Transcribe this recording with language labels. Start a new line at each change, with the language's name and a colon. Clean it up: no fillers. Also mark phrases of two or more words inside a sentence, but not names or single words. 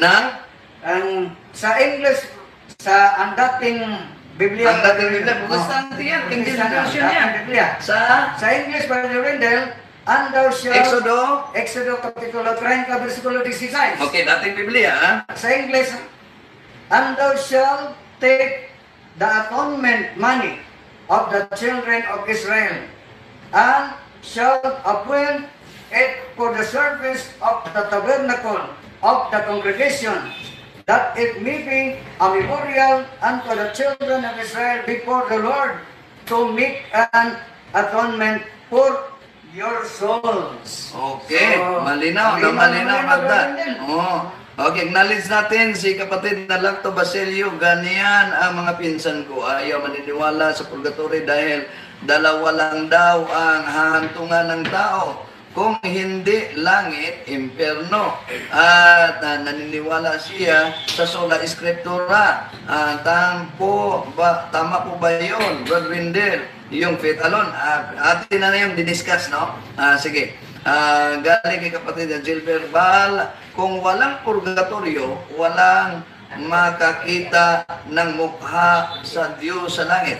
Filipino: Sa English, ang dating Biblia. Ang dating Biblia, bastante yan, King James Version yan. Sa
English: English, Brother Rendell, and thou shalt,
Filipino: Exodo kapitulo 30, versikulo 16. Okay, dating Biblia,
English: Sa English, and thou shalt take the atonement money of the children of Israel, and shall appoint it for the service of the tabernacle of the congregation, that it may be a memorial unto the children of Israel before the Lord, to make an atonement for your souls.
Filipino: Okay, So, malinaw, Magda. Oh. Okay, acknowledge natin si kapatid na Lacto Basilio. Ganyan ang mga pinsan ko. Ayaw maniniwala sa purgatory dahil dalawa lang daw ang hahantungan ng tao. Kung hindi langit, impyerno. At naniniwala siya sa
Spanish: sola escritura.
Filipino: Tama po ba yun, Brother Windel? Yung
English: faith alone.
Filipino: Atin na yung didiscuss, no? Sige. Galing kay kapatid na Gilbert Bal, kung walang purgatorio, walang makakita ng mukha sa Diyos sa langit.